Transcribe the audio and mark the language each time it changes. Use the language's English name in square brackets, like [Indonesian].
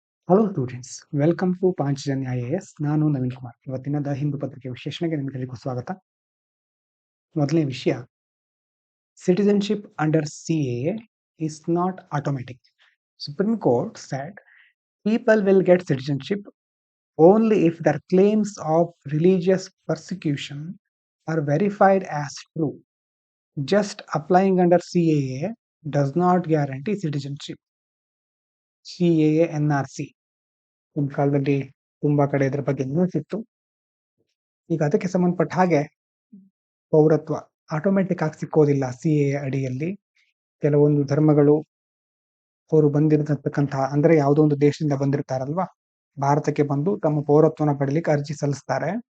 [English] Hello students, welcome to Panchajanya IAS. [Kannada] ನಾನು ನವೀನ್ ಕುಮಾರ್. ಇವತ್ತಿನ the Hindu ಪತ್ರಿಕೆ ವಿಶ್ಲೇಷಣೆಗೆ ನಿಮಗೆಲ್ಲರಿಗೂ ಸ್ವಾಗತ. ಮೊದಲನೇ ವಿಷಯ, [English] Citizenship under CAA is not automatic. Supreme Court said people will get citizenship only if their claims of religious persecution are verified as true. Just applying under CAA does not guarantee citizenship. [Kannada] CAA NRC ಒಂದು ಕಾಲದಲ್ಲಿ ತುಂಬಾ ಕಡೆ ಇದ್ರ ಬಗ್ಗೆ news ಇತ್ತು. ಈಗ ಅದಕ್ಕೆ ಸಂಬಂಧಪಟ್ಟ ಹಾಗೆ ಪೌರತ್ವ ಆಟೋಮೆಟಿಕ್ ಆಗಿ ಸಿಕ್ಕೋದಿಲ್ಲ. CAA ಅಡಿಯಲ್ಲಿ ಕೆಲವೊಂದು ಧರ್ಮಗಳು ಅವರು ಬಂದಿರತಕ್ಕಂತಹ, ಅಂದ್ರೆ ಯಾವುದೋ ಒಂದು ದೇಶದಿಂದ ಬಂದಿರ್ತಾರಲ್ವಾ, ಭಾರತಕ್ಕೆ ಬಂದು ತಮ್ಮ ಪೌರತ್ವನ ಪಡಲಿಕ್ಕೆ ಅರ್ಜಿ ಸಲ್ಲಿಸ್ತಾರೆ.